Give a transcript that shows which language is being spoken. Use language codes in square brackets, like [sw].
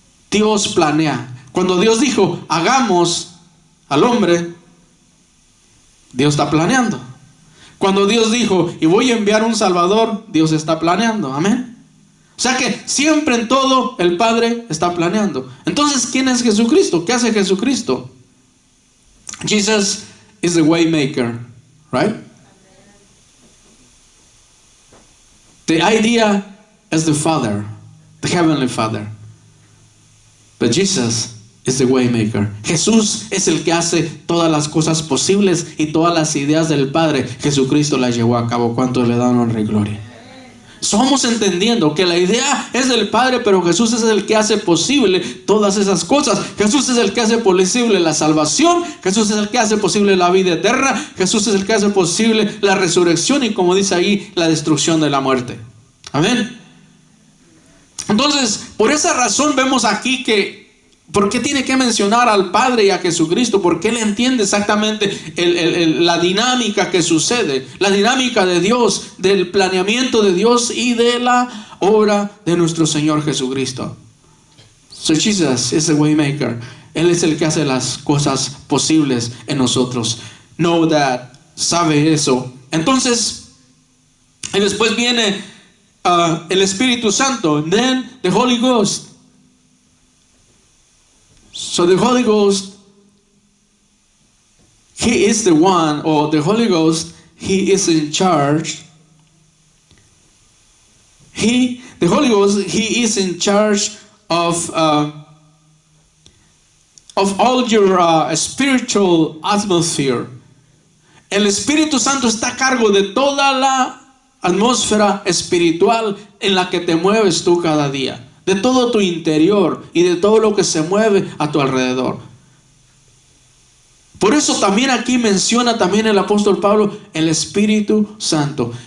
[es] Dios planea. Cuando Dios dijo, hagamos al hombre, Dios está planeando. Cuando Dios dijo, y voy a enviar un Salvador, Dios está planeando. Amén. O sea que siempre en todo el Padre está planeando. Entonces, ¿quién es Jesucristo? ¿Qué hace Jesucristo? [en] Jesus is the way maker, right? The idea is the Father, the Heavenly Father. But Jesus is the way maker. [es] Jesús es el que hace todas las cosas posibles y todas las ideas del Padre, Jesucristo las llevó a cabo. ¿Cuántos le dan honra y gloria? Somos entendiendo que la idea es del Padre, pero Jesús es el que hace posible todas esas cosas. Jesús es el que hace posible la salvación. Jesús es el que hace posible la vida eterna. Jesús es el que hace posible la resurrección y, como dice ahí, la destrucción de la muerte. Amén. Entonces, por esa razón vemos aquí que ¿por qué tiene que mencionar al Padre y a Jesucristo? Porque Él entiende exactamente la dinámica que sucede, la dinámica de Dios, del planeamiento de Dios y de la obra de nuestro Señor Jesucristo. [en] So Jesus is the waymaker. [es] Él es el que hace las cosas posibles en nosotros. Know that. Sabe eso. Entonces, y después viene el Espíritu Santo. [en] And then the Holy Ghost. So the Holy Ghost, He is the one, or the Holy Ghost, He is in charge. The Holy Ghost, He is in charge of all your spiritual atmosphere. [es] El Espíritu Santo está a cargo de toda la atmósfera espiritual en la que te mueves tú cada día, de todo tu interior y de todo lo que se mueve a tu alrededor. Por eso también aquí menciona también el apóstol Pablo el Espíritu Santo.